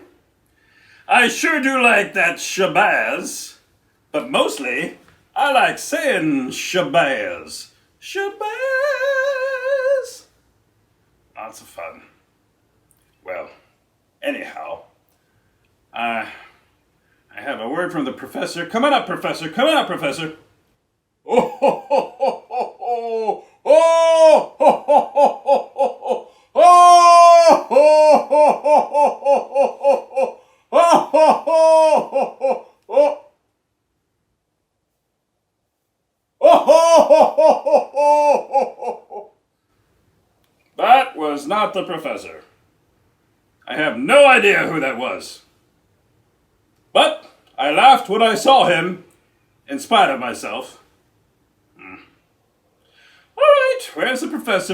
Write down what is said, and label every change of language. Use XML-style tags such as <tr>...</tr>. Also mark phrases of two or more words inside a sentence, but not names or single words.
<en>I sure do like that Shabazz, but mostly I like saying Shabazz. Shabazz! Lots of fun. Well, anyhow, I have a word from the professor. Come on up, Professor. Come on up, Professor. Oh, ho, ho, ho, ho, ho. Oh, ho, ho, ho, ho, ho. Oh, ho, ho, ho, ho, ho, ho. Oh, ho, ho, ho, ho. Oh, ho, ho, ho, ho, ho. That was not the professor. I have no idea who that was. But I laughed when I saw him, in spite of myself. All right, where's the professor?</en>